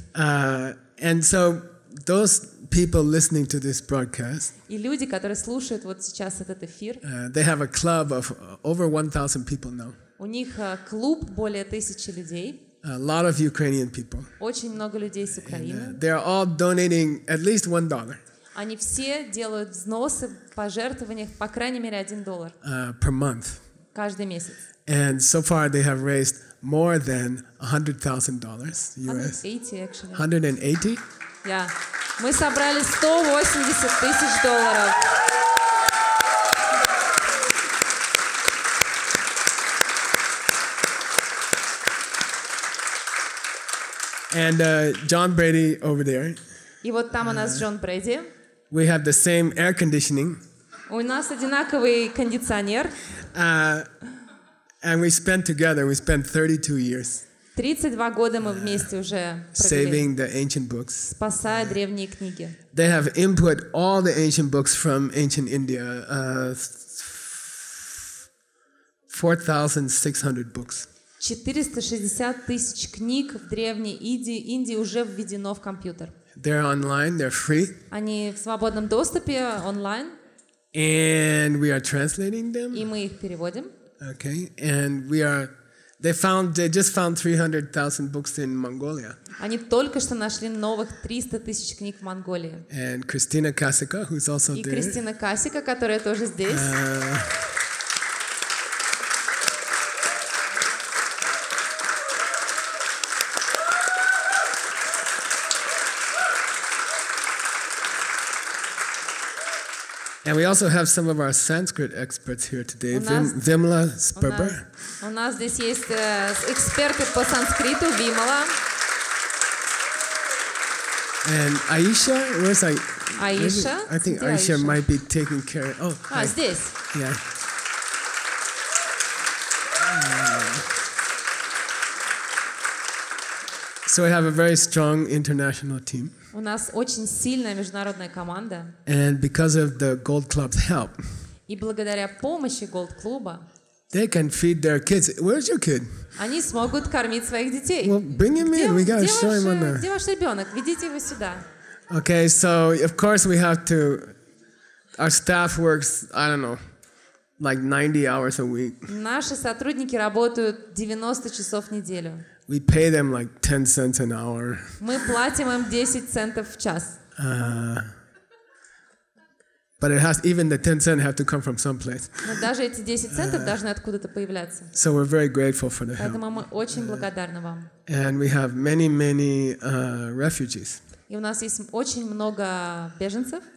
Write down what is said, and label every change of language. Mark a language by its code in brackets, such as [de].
[en] And so those people listening to this broadcast, [ru] И люди, которые слушают вот сейчас этот эфир, [en] they have a club of over 1,000 people now. [ru] у них клуб более 1000 людей. [en] A lot of Ukrainian people. [ru] Очень много людей с Украины. [en] They are all donating at least $1 [ru] Они все делают взносы, пожертвования, по крайней мере $1 [en] per month. [ru] каждый месяц. [en] And so far they have raised more than $100,000 US. 180, actually. 180? [ru] Yeah. Мы собрали $180 тысяч. [en] And John Brady over there. [ru] И вот там у нас Джон Брэди. [en] We have the same air conditioning. [ru] У нас одинаковый кондиционер. [en] And we spent 32 years [ru] 32 года мы вместе уже [en] saving the ancient books. [ru] спасая древние книги. [en] They have input all the ancient books from ancient India, 4,600 books. [ru] 460 тысяч книг в Древней Индии уже введено в компьютер. [en] They're online, they're free. [ru] Они в свободном доступе онлайн. [en] And we are translating them. [ru] И мы их переводим. [en] Okay, and they just found 300,000 books in Mongolia. [ru] Они только что нашли новых 300 тысяч книг в Монголии. [en] And Christina Kasika, who's also [ru] И [en] there. [ru] Кристина Касика, которая тоже здесь. [en] And we also have some of our Sanskrit experts here today. Vimla Sperber. [ru] У нас здесь есть эксперты по санскриту, Вимала. [en] And Aisha, where's Aisha? Aisha? I think [ru] Где Aisha Aisha? [en] might be taking care. Oh, hi. [ru] Здесь. [en] Yeah. So we have a very strong international team. [ru] У нас очень сильная международная команда. [en] And because of the Gold Club's help, [ru] И благодаря помощи Голд-клуба [en] they can feed their kids. Where's your kid? [ru] они смогут кормить своих детей. [en] Well, bring him in. We gotta show him on the. [ru] Где ваш ребенок? Ведите его сюда. [en] Okay, so of course we have to. Our staff works, I don't know, like 90 hours a week. [ru] Наши сотрудники работают 90 часов в неделю. [en] We pay them like 10 cents an hour. [ru] Мы платим им 10 центов в час. [en] But it has even the 10 cents have to come from someplace. [ru] Но даже эти 10 центов должны откуда-то появляться. [en] So we're very grateful for the help. [ru] Поэтому мы очень благодарны вам. [en] And we have many refugees. [ru] И у нас есть очень много беженцев